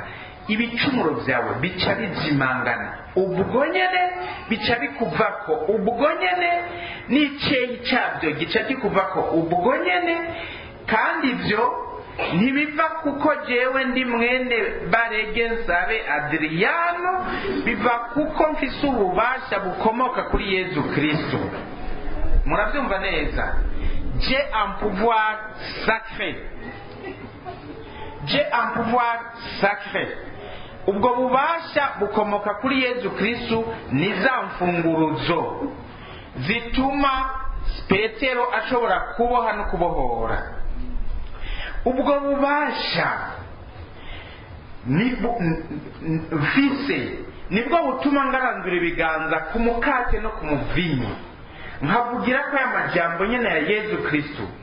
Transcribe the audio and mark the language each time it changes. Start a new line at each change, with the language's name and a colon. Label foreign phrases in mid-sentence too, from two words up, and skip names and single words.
Rundi: ibicumuro byawe bica bizimangana ubwo nyene, bica bikuvako ubwo nyene, n'iceyi cyabyo gica kikuvako ubwo nyene. kandi ibyo ntibiva kuko jewe ndi mwene Barege Nsabe Adriano, biva kuko mfise ububasha bukomoka kuri Yezu Kristu. murabyumva neza?
French: j'ai un pouvoir sacré, j'ai un pouvoir sacré.
Rundi: ubwo bubasha bukomoka kuri Yezu Kristu, ni za mfunguruzo zituma Petero ashobora kuboha no kubohora. ubwo bubasha mfise nibwo butuma ngarandura ibiganza ku mukate no ku muvinyu, nkavugira ko aya majambo nyene ya Yezu Kristu.